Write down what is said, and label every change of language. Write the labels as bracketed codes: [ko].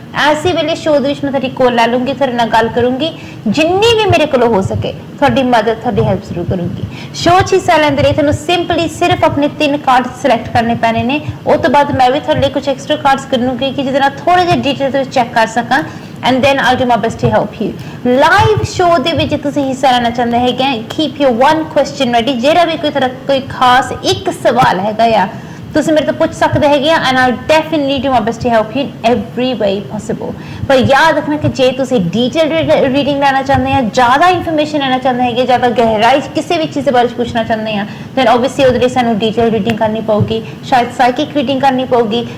[pa] ਐਸੇ ਵੇਲੇ ਸ਼ੋਅ ਦੇ ਵਿੱਚ ਮੈਂ ਤੁਹਾਡੀ ਕੋਲ ਲੈ ਲੂੰਗੀ, ਤੁਹਾਡੇ ਨਾਲ ਗੱਲ ਕਰੂੰਗੀ, ਜਿੰਨੀ ਵੀ ਮੇਰੇ ਕੋਲੋਂ ਹੋ ਸਕੇ ਤੁਹਾਡੀ ਮਦਦ, ਤੁਹਾਡੀ ਹੈਲਪ ਜ਼ਰੂਰ ਕਰੂੰਗੀ। ਸ਼ੋਅ 'ਚ ਹਿੱਸਾ ਲੈਣ ਦੇ ਲਈ ਤੁਹਾਨੂੰ ਸਿੰਪਲੀ ਸਿਰਫ ਆਪਣੇ 3 ਕਾਰਡ ਸਿਲੈਕਟ ਕਰਨੇ ਪੈਣੇ ਨੇ। ਉਹ ਤੋਂ ਬਾਅਦ ਮੈਂ ਵੀ ਤੁਹਾਡੇ ਲਈ ਕੁਝ ਐਕਸਟਰਾ ਕਾਰਡਸ ਕਰੂੰਗੀ ਕਿ ਜਿਹਦੇ ਨਾਲ ਥੋੜੇ ਜਿਹੇ ਡਿਟੇਲ ਤੁਸੀਂ ਚੈੱਕ ਕਰ ਸਕਾਂ [en] and then I'll do my best to help you. [pa] Live show ਦੇ ਵਿੱਚ ਤੁਸੀਂ ਹਿੱਸਾ ਲੈਣਾ ਚਾਹੁੰਦੇ ਹੈਗੇ, [en] keep your one question ready। [pa] ਜਿਹੜਾ ਵੀ ਕੋਈ ਖਾਸ ਇੱਕ ਸਵਾਲ ਹੈਗਾ ਆ ਤੁਸੀਂ ਮੇਰੇ ਤੋਂ ਪੁੱਛ ਸਕਦੇ ਹੈਗੇ ਆ [en] and I'll definitely do my best to help you in every way possible। [pa] ਪਰ ਯਾਦ ਰੱਖਣਾ ਕਿ ਜੇ ਤੁਸੀਂ ਡਿਟੇਲ ਰੀਡਿੰਗ ਲੈਣਾ ਚਾਹੁੰਦੇ ਆ, ਜ਼ਿਆਦਾ ਇਨਫੋਰਮੇਸ਼ਨ ਲੈਣਾ ਚਾਹੁੰਦੇ ਹੈਗੇ, ਜ਼ਿਆਦਾ ਗਹਿਰਾਈ ਕਿਸੇ ਵੀ ਚੀਜ਼ ਦੇ ਬਾਰੇ ਪੁੱਛਣਾ ਚਾਹੁੰਦੇ ਆ, then obviously ਉਹਦੇ ਲਈ ਸਾਨੂੰ ਡਿਟੇਲ ਰੀਡਿੰਗ ਕਰਨੀ ਪਊਗੀ, ਸ਼ਾਇਦ ਸਾਈਕਿਕ ਰੀਡਿੰਗ ਕਰਨੀ ਪਊਗੀ।